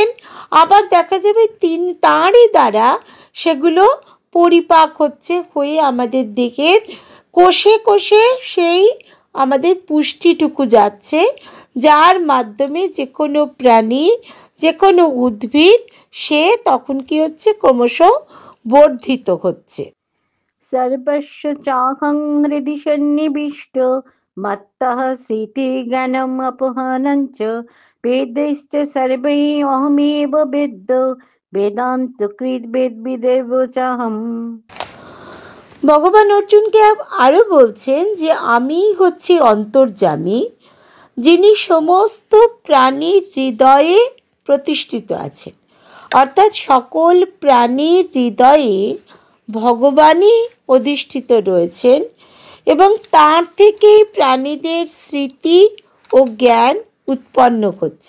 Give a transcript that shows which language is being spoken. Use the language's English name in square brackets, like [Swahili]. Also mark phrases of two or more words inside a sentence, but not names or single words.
[Bangla] আবার দেখা যাবে তাঁরই দ্বারা সেগুলো পরিপাক হয়ে আমাদের দেহের কোষে কোষে সেই আমাদের পুষ্টিটুকু যাচ্ছে, যার মাধ্যমে যে কোনো প্রাণী, যে কোনো উদ্ভিদ সে তখন কি হচ্ছে, ক্রমশ বর্ধিত হচ্ছে। [Sanskrit] सर्वस्य चाहं हृदि सन्निविष्ट मत्तः स्मृतिज्ञानम् अपहनं च वेदैश्च सर्वैः अहमेव वेद् वेदान्तकृत् वेद्विदेव चाहम्। [Bangla] ভগবান অর্জুনকে আরও বলছেন যে আমি হচ্ছি অন্তর্যামী, যিনি সমস্ত প্রাণীর হৃদয়ে প্রতিষ্ঠিত আছেন। অর্থাৎ সকল প্রাণীর হৃদয়ে ভগবানই অধিষ্ঠিত রয়েছেন এবং তার থেকেই প্রাণীদের স্মৃতি ও জ্ঞান উৎপন্ন হচ্ছে।